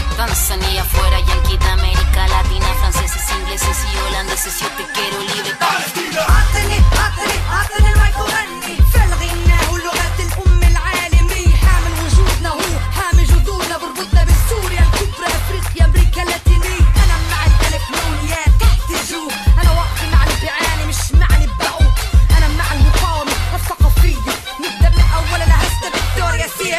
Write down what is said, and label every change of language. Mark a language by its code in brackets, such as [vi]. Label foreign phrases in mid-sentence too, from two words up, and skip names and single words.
[es] Tanzania fuera, yanqui de América Latina, franceses, ingleses y holandeses, yo te quiero libre. [ar] عطني المايك وغني فالغناه ولغة الأم العالمية، حامل وجودنا هو حامل جذورنا، بربطنا بسوريا الكبرى، أفريقيا، أمريكا اللاتينية. أنا مع الألف نونيات تحت الجو، أنا واقفي مع اللي بيعاني مش مع اللي بعوق، أنا مع المقاومة الثقافية، نبدأ من أول أنا هسه فيكتوريا سيم.